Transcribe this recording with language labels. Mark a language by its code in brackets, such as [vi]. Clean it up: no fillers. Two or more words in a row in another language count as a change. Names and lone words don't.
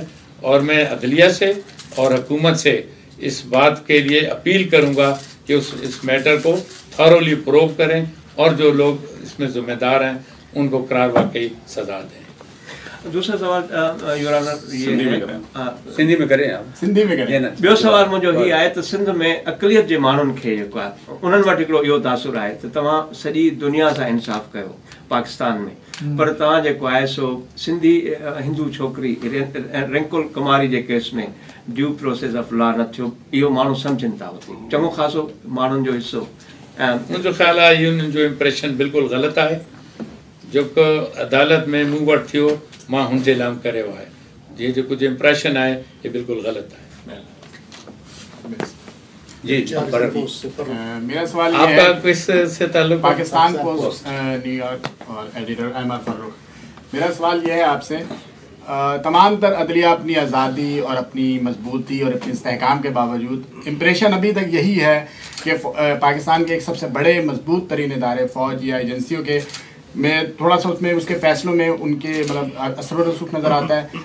[ur] اور میں عدلیہ سے اور حکومت سے اس بات کے لیے اپیل کروں گا کہ اس میٹر کو [en] thoroughly probe [ur] کریں اور جو لوگ اس میں ذمہ دار ہیں ان کو قرار واقعی سزا دیں. دوسرا سوال [en] your honour [ur] یہ ہے, سندھی میں کریں آپ، سندھی میں کریں. [sd] ॿियो सवाल मुंहिंजो हीअ आहे त सिंध में अक़लियत जे माण्हुनि खे जेको आहे उन्हनि वटि हिकिड़ो इहो तासुर आहे त तव्हां सॼी दुनिया सां इंसाफ़ कयो पाकिस्तान में, पर तव्हां जेको आहे सो सिंधी हिंदू छोकिरी रिंकुल कुमारी जे केस में [en] due process of law [sd] न थियो, इहो माण्हू सम्झनि था, हुते चङो ख़ासो माण्हुनि जो हिसो। मुंहिंजो ख़्यालु आहे इहो जो इम्प्रेशन बिल्कुलु ग़लति आहे। जेको अदालत में मूं वटि थियो मां हुनजे लाइ करियो आहे, [ur] یہ جو کچھ امپریشن آہے یہ بالکل غلط ہے. जी میرا سوال یہ आपका है, کس سے تعلق? پاکستان پوسٹ نیویارک اور ایڈیٹر احمد فرخ. میرا سوال یہ ہے آپ سے، تمام تر عدلیہ اپنی آزادی اور اپنی مضبوطی اور اپنے استحکام کے باوجود امپریشن ابھی تک یہی ہے کہ پاکستان کے ایک سب سے بڑے مضبوط ترین ادارے فوج یا ایجنسیوں کے میں تھوڑا سا اس میں اس کے فیصلوں میں ان کے مطلب اثر و رسوخ نظر آتا ہے.